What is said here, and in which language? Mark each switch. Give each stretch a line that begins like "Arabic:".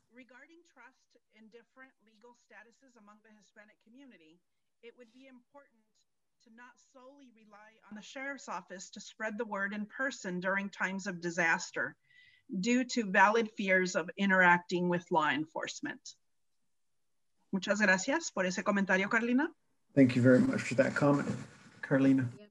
English: regarding trust in different legal statuses among the Hispanic community, it would be important to not solely rely on the sheriff's office to spread the word in person during times of disaster due to valid fears of interacting with law enforcement.
Spanish: Muchas gracias por ese comentario, Carlina.
English: Thank you very much for that comment, Carlina.